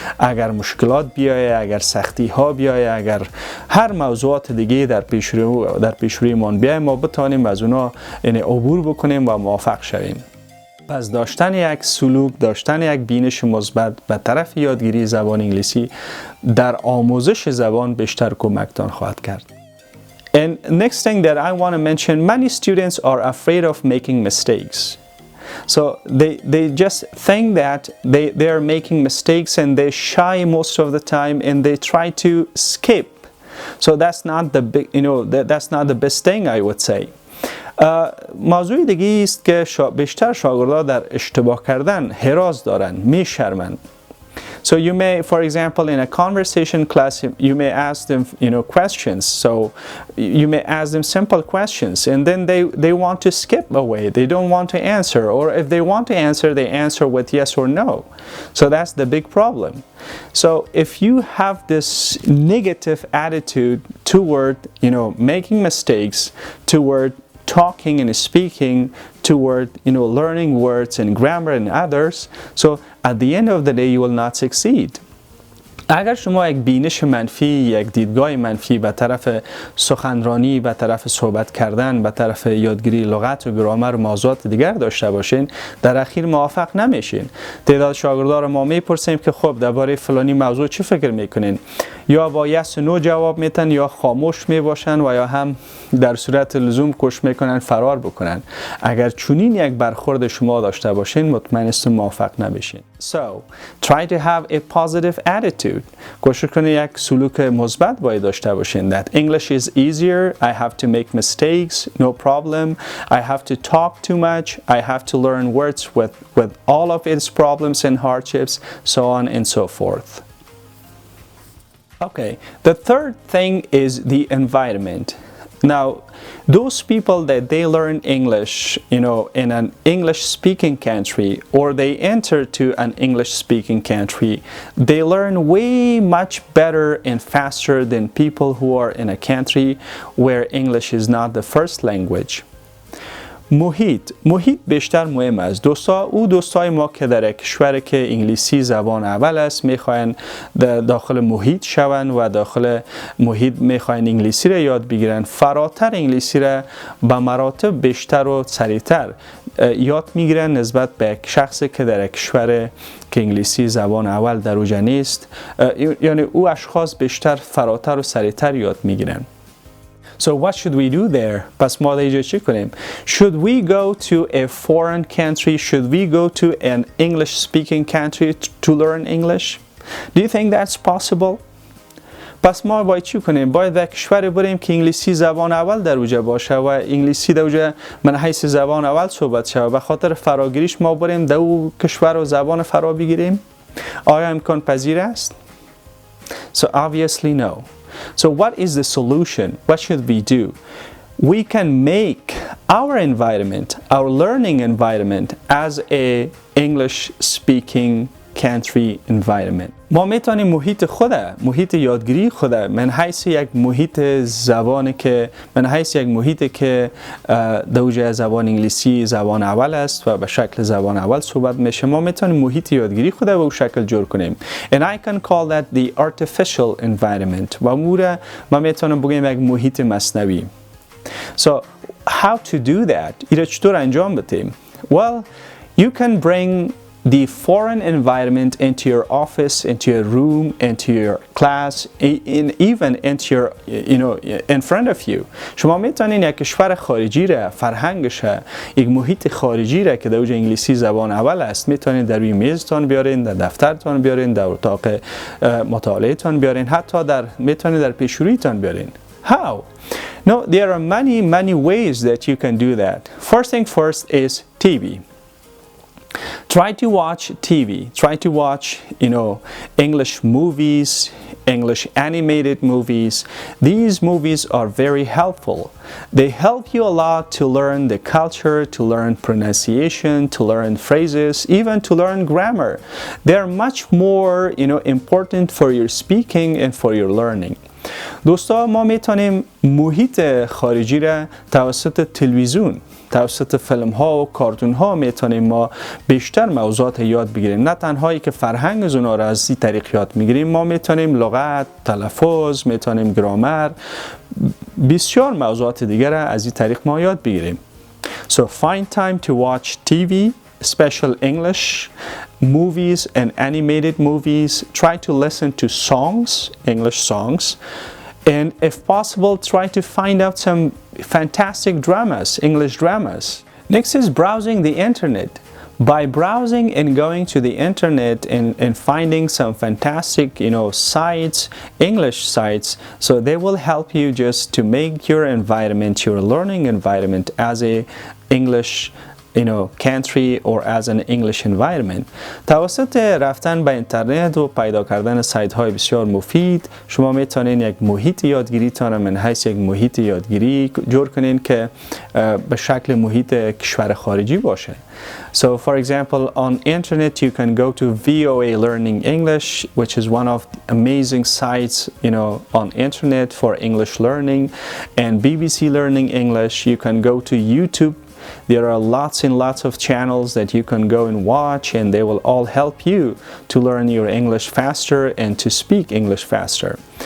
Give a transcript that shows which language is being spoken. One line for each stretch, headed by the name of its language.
Persian: اگر مشکلات بیایه، اگر سختی ها بیایه، اگر هر موضوعات دیگه در پیش رویمان بیایه، ما بتانیم از اونا عبور بکنیم و موفق شویم. پس داشتن یک سلوک، داشتن یک بینش مثبت به طرف یادگیری زبان انگلیسی در آموزش زبان بیشتر کمکتان خواهد کرد.
English: And next thing that I want to mention, many students are afraid of making mistakes. So they just think that they are making mistakes and they shy most of the time and they try to skip. So that's not the best thing I would say.
Persian: موضوع دیگه است که بیشتر شاگردها در اشتباه کردن هراس دارن، میشرمند.
English: So you may, for example, in a conversation class, you may ask them, questions. So you may ask them simple questions, and then they want to skip away. They don't want to answer, or if they want to answer, they answer with yes or no. So that's the big problem. So if you have this negative attitude toward, making mistakes, toward talking and speaking, toward learning words and grammar and others, so at the end of the day you will not succeed.
Persian: اگر شما یک بینش منفی، یک دیدگاه منفی به طرف سخنرانی، به طرف صحبت کردن، به طرف یادگیری لغت و گرامر و موضوعات دیگر داشته باشین، در اخیر موفق نمیشین. تعداد شاگردان رو ما میپرسیم که خب درباره فلانی موضوع چی فکر میکنین؟ یا با یس و نو جواب میتن، یا خاموش میباشن و یا هم در صورت لزوم کش میکنن، فرار بکنن. اگر چنین یک برخورد شما داشته باشین، مطمئن هستم موفق نمیشین.
English: So, try to have a positive attitude.
Persian: کوشش کنید یک سلوک مثبت باید داشته باشین.
English: That English is easier, I have to make mistakes, no problem. I have to talk too much, I have to learn words with all of its problems and hardships, so on and so forth. Okay, the third thing is the environment. Now, those people that they learn English, in an English-speaking country, or they enter to an English-speaking country, they learn way much better and faster than people who are in a country where English is not the first language.
Persian: محیط بیشتر مهم است. دوستای ما که در کشوری که انگلیسی زبان اول است میخواین داخل محیط شون و داخل محیط میخواین انگلیسی را یاد بگیرن، فراتر انگلیسی را به مراتب بیشتر و سریعتر یاد میگیرن نسبت به یک شخصی که در کشور که انگلیسی زبان اول در اوجه نیست. یعنی او اشخاص بیشتر فراتر و سریعتر یاد میگیرن.
English: So what should we do there?
Persian: پس ما دیگه چی کنیم؟
English: Should we go to a foreign country? Should we go to an English-speaking country to learn English? Do you think that's possible?
Persian: پس ما باید چی کنیم؟ باید به کشوری بریم که انگلیسی زبان اول در اوجه باشه و انگلیسی در اوجه من حیث زبان اول صحبت شه و به خاطر فراگیریش ما بریم در او کشور و زبان فرا بگیریم؟ آیا امکان پذیر است؟
English: So obviously no. So what is the solution? What should we do? We can make our environment, our learning environment as a English-speaking country environment.
Persian: ما میتونیم محیط یادگیری خود من حیث یک محیط زبانی که من حیث یک محیطی که دوجه زبان انگلیسی زبان اول است و به شکل زبان اول صحبت میشه، ما میتونیم محیط یادگیری خود به اون شکل جور کنیم.
English: And I can call that the artificial environment.
Persian: و ما میتونیم بگیم یک محیط مصنوعی.
English: So how to do that?
Persian: اینو چطور انجام بدیم؟
English: Well, you can bring the foreign environment into your office, into your room, into your class, even into your, in front of you.
Persian: شما میتونین یک کشور خارجی را، فرهنگش، یک محیط خارجی را که در اوج انگلیسی زبان اول است، میتونین در روی میزتان بیارین، در دفترتان بیارین، در اتاق مطالعه تان بیارین، حتی میتونین در پیشرویتان بیارین.
English: How? No, there are many ways that you can do that. First thing first is TV. Try to watch TV. Try to watch, English movies, English animated movies. These movies are very helpful. They help you a lot to learn the culture, to learn pronunciation, to learn phrases, even to learn grammar. They're much more, important for your speaking and for your learning.
Persian: دوستا ما میتونیم محیط خارجی را توسط تلویزیون، توسط فیلم ها و کارتون ها میتونیم ما بیشتر موضوعات یاد بگیریم. نه تنهایی که فرهنگ از اونا را از این طریق یاد میگیریم، ما میتونیم لغت، تلفظ، میتونیم گرامر، بسیار موضوعات دیگر را از این طریق ما یاد بگیریم.
English: So find time to watch TV, special English movies and animated movies. Try to listen to songs, English songs, and if possible try to find out some fantastic dramas, English dramas. Next is browsing the internet. By browsing and going to the internet and finding some fantastic, sites, English sites, so they will help you just to make your environment, your learning environment as a English country or as an English environment. توسط رفتن به internet و پیدا کردن سایت های بسیار مفید، شما میتونین یک محیط یادگیری تان من حیث یک محیط یادگیری جور کنین که به شکل محیط کشور خارجی باشه. So for example, on internet you can go to VOA Learning English, which is one of amazing sites, on internet for English learning, and BBC Learning English. You can go to YouTube. There are lots and lots of channels that you can go and watch, and they will all help you to learn your English faster and to speak English faster.